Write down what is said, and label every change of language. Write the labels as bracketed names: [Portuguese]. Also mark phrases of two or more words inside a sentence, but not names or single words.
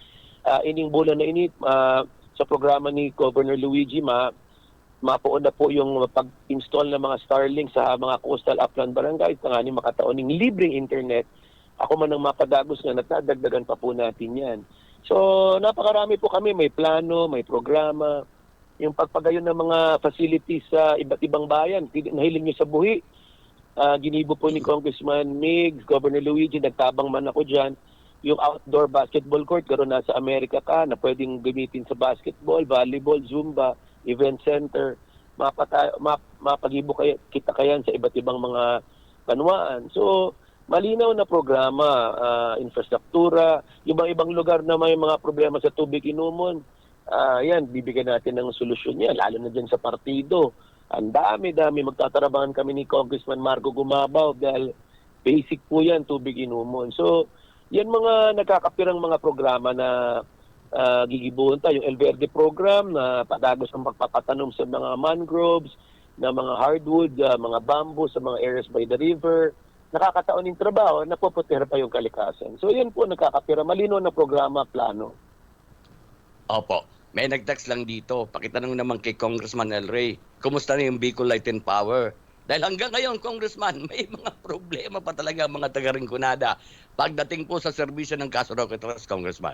[Bikol] Ining bulan na init, sa programa ni Governor Luigi, mapoon na po yung pag-install ng mga Starlink sa mga [English] coastal upland barangays [Bikol] na nga ni makataon ng libreng internet. Ako man ang mapadagos na natadagdagan pa po natin yan. [Filipino] So, napakarami po kami. May plano, may programa. Yung pagpagayon ng mga facilities sa iba't ibang bayan. [Bikol] Nahiling nyo sa buhi. Ginibo po ni Congressman Migs, Governor Luigi, nagtabang man ako dyan. [Filipino] Yung [English] outdoor basketball court, [Filipino] karoon nasa Amerika ka, na pwedeng gamitin sa basketball, volleyball, zumba, [English] event center. [Bikol] Mapagibo kita kayan sa iba't ibang mga banwaan. [Filipino] So, malinaw na programa, infrastruktura, yung ibang lugar na may mga problema sa tubig inumon, yan, bibigyan natin ng solusyon yan, lalo na dyan sa partido. Ang dami-dami, [Bikol] magtatarabangan kami ni Congressman Marco Gumabaw dahil basic po yan, tubig inumon. So, yan mga nakakapirang mga programa na gigibuhon tayo. Yung El Verde program na padagos ang pagpapatanom sa mga mangroves, na mga hardwood, mga bamboo sa mga [English] areas by the river, [Bikol] nakakataon ng trabaho, napuputihar pa yung kalikasan. So yan po nagkakapira. [Filipino] Malino na programa, plano. Opo. May nag-text lang dito. Pakitanong naman kay Congressman El Rey, kumusta na yung Bicol Light and Power? Dahil hanggang ngayon, Congressman, may mga problema pa talaga ang mga taga-Rinconada pagdating po sa serbisyo ng Castro Roque Trust, Congressman.